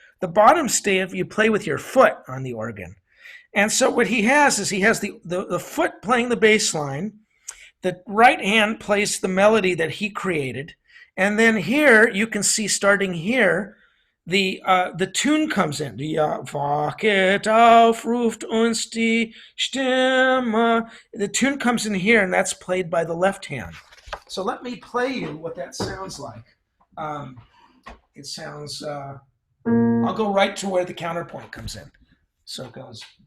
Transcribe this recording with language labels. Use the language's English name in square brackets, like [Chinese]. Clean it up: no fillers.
[English] The bottom stave you play with your foot on the organ. And so what he has is he has the foot playing the bass line. The right hand plays the melody that he created. And then here, you can see starting here, the tune comes in. [German] Wachet auf, ruft uns die Stimme. [English] The tune comes in here, and that's played by the left hand. So let me play you what that sounds like. It sounds, I'll go right to where the counterpoint comes in. So it goes.